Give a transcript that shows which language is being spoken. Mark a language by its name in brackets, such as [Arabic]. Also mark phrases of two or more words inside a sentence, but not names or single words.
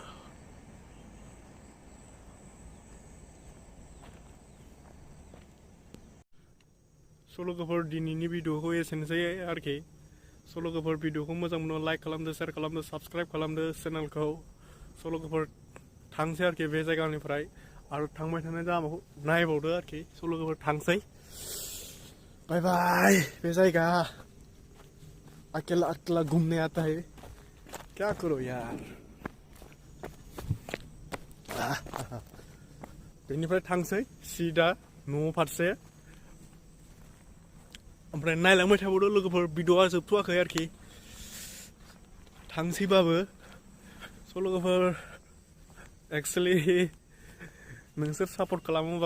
[Bodo] स' लोगोफोर दिनैनि भिडिअखौ एसेनोसै आरोखि स' लोगोफोर भिडिअखौ मोजां मोनो लाइक खालामदो शेयार खालामदो साबस्क्राइब खालामदो चेनेलखौ स' लोगोफोर थांसै आरोखि बे जायगानिफ्राय आरो थांबाय थानाय लामाखौ नायबावदो आरोखि स' लोगोफोर थांसै बाय बाय बे जायगा [Hindi] अकेला अकेला घूमने आता है क्या करो यार [Bodo] बेनिफ्राय थांसै सिदा न' फारसे ओमफ्राय नायलांबाय थाबावदो लोगोफोर भिडिअआ जोबथ'वाखै आरोखि थांसैबाबो स' लोगोफोर एक्सुवेलि नोंसोर सापर्ट खालामोबा